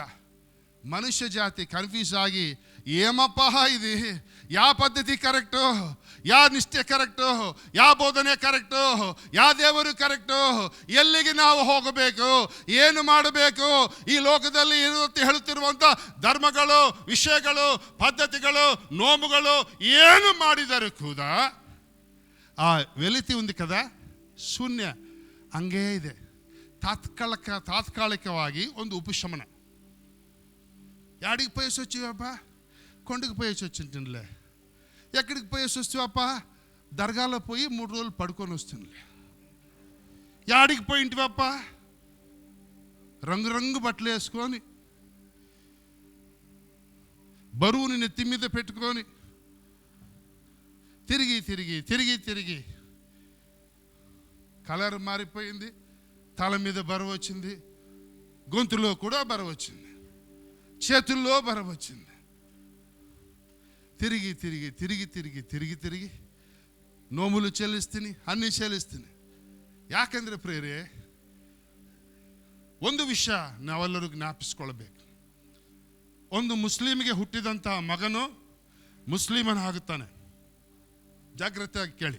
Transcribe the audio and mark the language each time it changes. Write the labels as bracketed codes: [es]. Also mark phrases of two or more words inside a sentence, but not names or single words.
[kn] ಮನುಷ್ಯ ಜಾತಿ ಕನ್ಫ್ಯೂಸ್ ಆಗಿ ಏಮಪ್ಪ ಇದು, ಯಾವ ಪದ್ಧತಿ ಕರೆಕ್ಟು, ಯಾವ ನಿಷ್ಠೆ ಕರೆಕ್ಟು, ಯಾವ ಬೋಧನೆ ಕರೆಕ್ಟು, ಯಾವ ದೇವರು ಕರೆಕ್ಟು, ಎಲ್ಲಿಗೆ ನಾವು ಹೋಗಬೇಕು, ಏನು ಮಾಡಬೇಕು, ಈ ಲೋಕದಲ್ಲಿ ಹೇಳುತ್ತಿರುವಂಥ ಧರ್ಮಗಳು, ವಿಷಯಗಳು, ಪದ್ಧತಿಗಳು, ನೋಮುಗಳು ಏನು ಮಾಡಿದರೂ ಕೂಡ ಆ ವೆಲಿತಿ [te] ఉంది కదా, [kn] ಶೂನ್ಯ ಹಂಗೇ ಇದೆ. ತಾತ್ಕಾಲಿಕವಾಗಿ ಒಂದು ಉಪಶಮನ. [te] యాడికి పోయేసి వచ్చావప్పా? కొండకు పోయేసి వచ్చింటుందిలే. ఎక్కడికి పోయేసి వస్తావప్పా? దర్గాలో పోయి 3 రోజులు పడుకొని వస్తుందిలే. యాడికి పోయింటివప్పా? రంగు బట్టలు వేసుకొని, బరువుని నెత్తి మీద పెట్టుకొని తిరిగి కలర్ మారిపోయింది, తల మీద బరువు వచ్చింది, గొంతులో కూడా బరవచ్చింది, చేతుల్లో బరవచ్చింది. తిరిగి తిరిగి తిరిగి తిరిగి తిరిగి తిరిగి నోములు చెల్లిస్తీని, అన్ని చెల్లిస్తీని. [kn] ಯಾಕೆಂದರೆ ಪ್ರಿಯರೇ, ಒಂದು ವಿಷಯ ನಾವೆಲ್ಲರೂ ಜ್ಞಾಪಿಸ್ಕೊಳ್ಬೇಕು. ಒಂದು ಮುಸ್ಲಿಮಿಗೆ ಹುಟ್ಟಿದಂತಹ ಮಗನು ಮುಸ್ಲಿಮನಾಗುತ್ತಾನೆ, ಜಾಗ್ರತೆಯಾಗಿ ಕೇಳಿ.